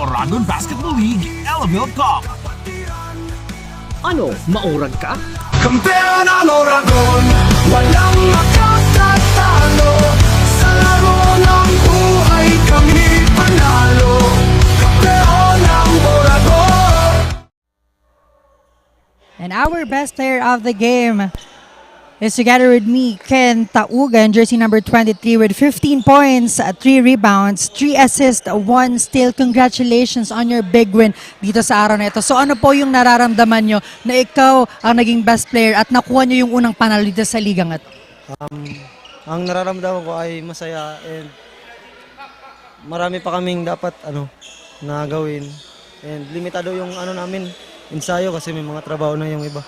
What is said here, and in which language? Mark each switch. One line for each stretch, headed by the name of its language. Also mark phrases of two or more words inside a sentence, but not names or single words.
Filipino: Oragon Basketball League Elavil Cup.
Bikol: Ano, maurag ka?
Filipino: Kampeon ang Oragon, walang makatatalo. Sa laro ng buhay kami panalo, kampeon ng Oragon.
English: And our best player of the game is together with me, Ken Taugan, jersey number 23 with 15 points, 3 rebounds, 3 assists, 1 steal. Congratulations on your big win
Filipino: dito sa araw na ito. So ano po yung nararamdaman nyo na ikaw ang naging
English: best player
Filipino: at nakuha nyo yung unang panalo dito sa ligang ito? Ang nararamdaman ko ay masaya and marami pa kaming dapat na gawin. And limitado yung namin, ensayo kasi may mga trabaho na yung iba.